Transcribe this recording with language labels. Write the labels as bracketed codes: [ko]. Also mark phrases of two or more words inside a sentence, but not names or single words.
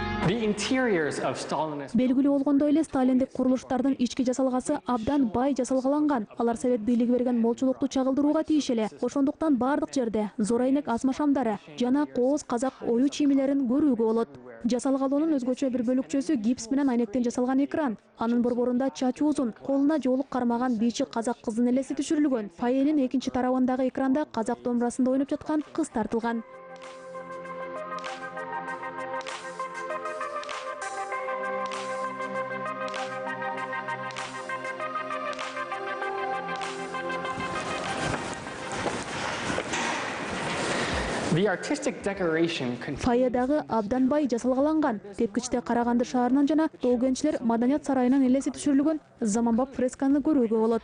[en] The interiors of Stalinist [ky] Белгилүү болгондой эле сталиндик курулуштардын ички жасалгасы абдан бай жасалгаланган. Алар совет бийлиги берген молчулукту чагылдырууга тийиш эле. Ошондуктан бардык жерде зор айнек асма шамдары жана кооз казак ою чийимлерин көрүүгө болот. Жасалгалуунун өзгөчө бир бөлүкчөсү гипс менен айнектен жасалган экран. Анын борборунда чачы узун, колуна жоолук кармаган бийчи казак кыздын элеси түшүрүлгөн. Фойенин экинчи тарабындагы экранда казак домбурасында ойноп жаткан кыз тартылган. [en] The artistic decoration [ky] Фойедагы абдан бай жасалгаланган. Тепкичте Караганды шаарынан жана Тоо кенчлер маданият сарайынан элеси түшүрүлгөн заманбап фресканы көрүүгө болот.